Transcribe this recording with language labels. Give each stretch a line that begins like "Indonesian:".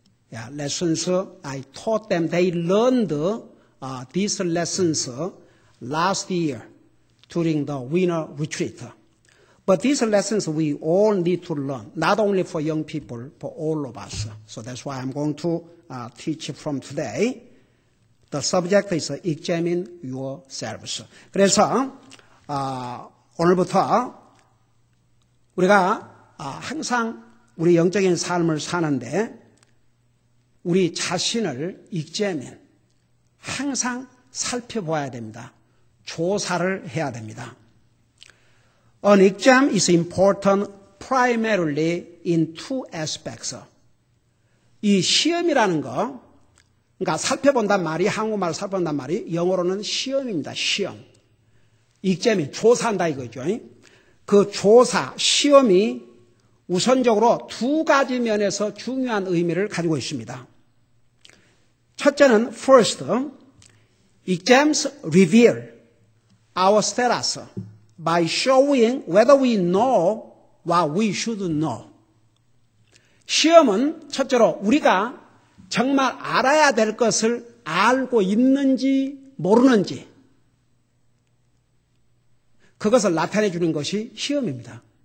English: Yeah, lessons I taught them. They learned these lessons last year during the winter retreat. But these lessons we all need to learn, not only for young people, for all of us. So that's why I'm going to teach from today. The subject is examine yourselves.
Korean: 그래서 오늘부터 우리가 항상 우리 영적인 삶을 사는데 우리 자신을 examine, 항상 살펴봐야 됩니다. 조사를 해야 됩니다.
English: An exam is important primarily in two aspects.
Korean: 이 시험이라는 거, 그러니까 살펴본단 말이, 한국말로 살펴본단 말이 영어로는 시험입니다. 시험. exam이 조사한다 이거죠. 그 조사, 시험이 우선적으로 두 가지 면에서 중요한 의미를 가지고 있습니다. 첫째는
English: first, exams reveal our status by showing whether we know what we should know.
Korean: 시험은 첫째로 우리가 정말 알아야 될 것을 알고 있는지 모르는지 그것을 나타내 주는 것이 시험입니다.